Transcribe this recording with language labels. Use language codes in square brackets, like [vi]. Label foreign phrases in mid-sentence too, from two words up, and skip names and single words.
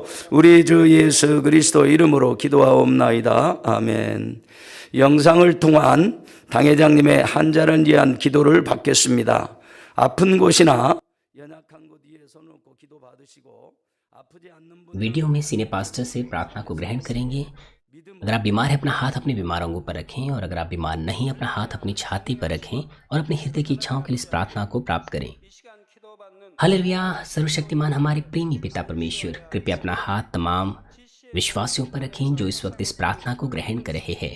[ko] 우리 주 예수 그리스도 이름으로 기도하옵나이다. 아멘. 영상을 통한 당회장님의 한자를 위한 기도를 받겠습니다. 아픈 곳이나 연약한 곳 위에 손을 얹고 기도 받으시고 아프지 않는 분 [hi] वीडियो में सीने पास्टर से प्रार्थना को ग्रहण करेंगे। अगर आप बीमार हैं अपना हाथ अपने बीमार अंगों पर रखें, और अगर आप बीमार नहीं अपना हाथ अपनी छाती पर रखें और अपने हृदय की इच्छाओं के लिए इस प्रार्थना को प्राप्त करें। हालेलुया। सर्वशक्तिमान हमारे प्रेमी पिता परमेश्वर, कृपया अपना हाथ तमाम विश्वासियों पर रखें जो इस वक्त इस प्रार्थना को ग्रहण कर रहे हैं।